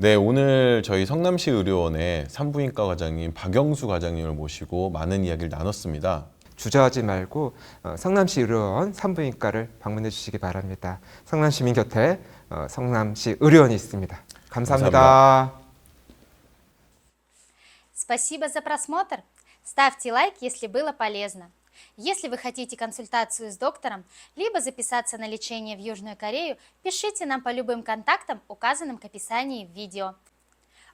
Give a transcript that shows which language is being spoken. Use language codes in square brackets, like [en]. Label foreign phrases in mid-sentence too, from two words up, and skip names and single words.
[ko] 네, 오늘 저희 성남시 의료원의 산부인과 과장님 박영수 과장님을 모시고 많은 이야기를 나눴습니다. 주저하지 말고 성남시 의료원 산부인과를 방문해 주시기 바랍니다. 성남 시민 곁에 성남시 의료원이 있습니다. 감사합니다. [ru] Спасибо за просмотр. Ставьте лайк, если было полезно. Если вы хотите консультацию с доктором, либо записаться на лечение в Южную Корею, пишите нам по любым контактам, указанным к описанию в видео.